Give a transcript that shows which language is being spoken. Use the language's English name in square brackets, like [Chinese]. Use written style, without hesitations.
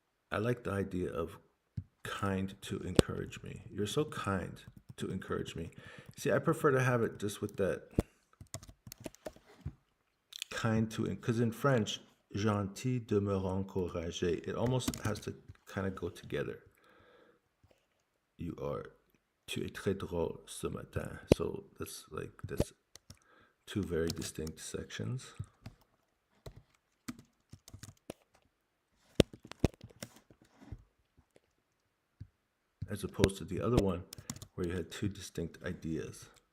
[English] I like the idea of kind to encourage me. You're so kind to encourage me. See, I prefer to have it just with that kind to, because in French, [French] gentil de me encourager, [English] it almost has to kind of go together. [French] Tu es très drôle ce matin. [English] So that's 2 very distinct sections. As opposed to the other one where you had 2 distinct ideas.